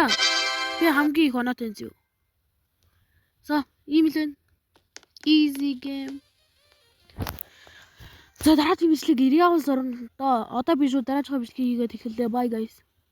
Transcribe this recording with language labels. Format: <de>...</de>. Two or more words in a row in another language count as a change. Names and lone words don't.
<mn>Би хамгийн их оноотой зү. За, ийм л байна.</mn> <en>Easy game.</en> <mn>За дараагийн бичлэг Real орно. Одоо би шууд дараагийн бичлэгийг хийгээд эхэллээ.</mn> <en>Bye guys.</en>